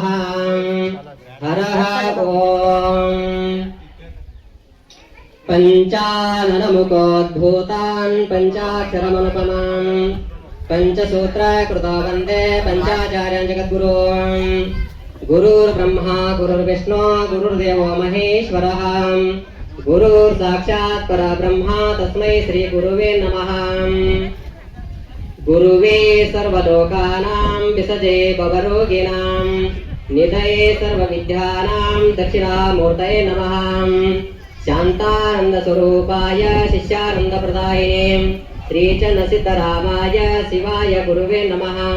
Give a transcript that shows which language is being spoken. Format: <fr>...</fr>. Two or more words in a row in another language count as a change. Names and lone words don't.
<sa>ಹರ ಓಂ ಪಂಚಾನನ ಮುಖೋದ್ಭೂತಾನ್ ಪಂಚಾಕ್ಷರಮನುಪಮಾನ್ ಪಂಚಸೂತ್ರ ಕೃತೋ ವಂದೇ ಪಂಚಾಚಾರ್ಯಾನ್ ಜಗದ್ಗುರುನ್. ಗುರುರ್ಬ್ರಹ್ಮ ಗುರುರ್ವಿಷ್ಣು ಗುರುರ್ದೇವೋ ಮಹೇಶ್ವರಃ. ಗುರುರ್ ಸಾಕ್ಷಾತ್ ಪರಬ್ರಹ್ಮ ತಸ್ಮೈ ಶ್ರೀ ಗುರುವೇ ನಮಃ. ಗುರುವೇ ಸರ್ವಲೋಕಾನಾಂ ವಿಸಜೆ ಭವರೋಗಿಣಾಂ ನಿಧಯೇ ಸರ್ವವಿದ್ಯಾನಾಂ ದಕ್ಷಿಣಾಮೂರ್ತಯೇ ನಮಃ. ಶಾಂತಾನಂದ ಸ್ವರೂಪಾಯ ಶಿಷ್ಯಾನಂದ ಪ್ರದಾಯಿನೇ ಶ್ರೀಚನ್ನ ಸಿದ್ದರಾಮಾಯ ಶಿವಾಯ ಗುರುವೇ ನಮಃ.</sa>